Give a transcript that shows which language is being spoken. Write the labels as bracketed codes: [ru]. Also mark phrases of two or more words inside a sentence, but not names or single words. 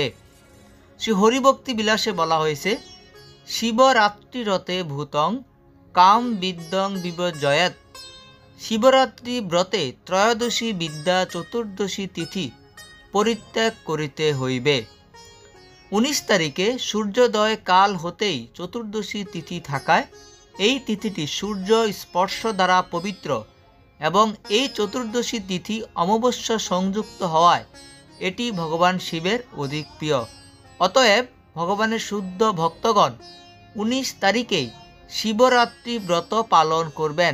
[bn] শ্রী হরিভক্তি বিলাসে বলা হয়েছে শিবরাত্রিরতে [sa] भूतं काम विद्यं विवर्जयेत्। [bn] শিবরাত্রি ব্রতে ত্রয়োদশী বিদ্যা চতুর্দশী তিথি পরিত্যাগ করিতে হইবে। 19 তারিখে সূর্যোদয় কাল হতেই চতুর্দশী তিথি থাকায় এই তিথিটি সূর্য স্পর্শ দ্বারা পবিত্র এবং এই চতুর্দশী তিথি অমাবস্যা সংযুক্ত হওয়ায় এটি ভগবান শিবের অধিক প্রিয়। অতএব ভগবানের শুদ্ধ ভক্তগণ 19 তারিখেই শিবরাত্রি ব্রত পালন করবেন।